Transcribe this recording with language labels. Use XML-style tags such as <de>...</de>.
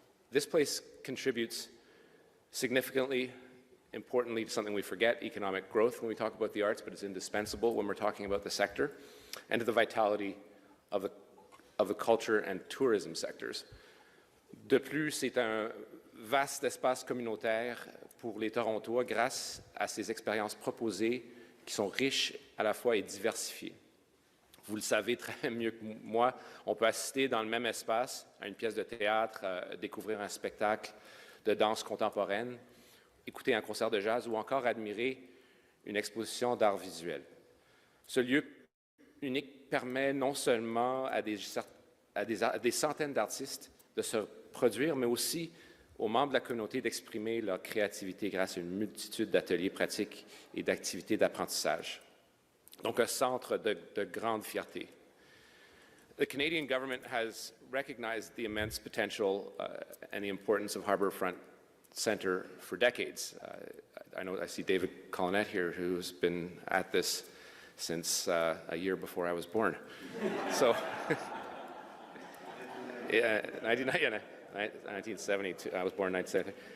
<en>This place contributes significantly, importantly, to something we forget, economic growth when we talk about the arts, but it's indispensable when we're talking about the sector, and to the vitality of the culture and tourism sectors.</en> <fr>De plus, c'est un vaste espace communautaire pour les Torontois grâce à ces expériences proposées qui sont riches à la fois et diversifiées. Vous le savez très mieux que moi, on peut assister dans le même espace à une pièce de théâtre, découvrir un spectacle de danse contemporaine, écouter un concert de jazz ou encore admirer une exposition d'art visuel. Ce lieu unique permet non seulement à des centaines d'artistes de se produire, mais aussi aux membres de la communauté d'exprimer leur créativité grâce à une multitude d'ateliers pratiques et d'activités d'apprentissage. Donc un centre de grande fierté.</fr> <en>The Canadian government has recognized the immense potential and the importance of Harbourfront Centre for decades. I see David Collinette here, who's been at this since a year before I was born. So, 1972, I was born in 1970.</en>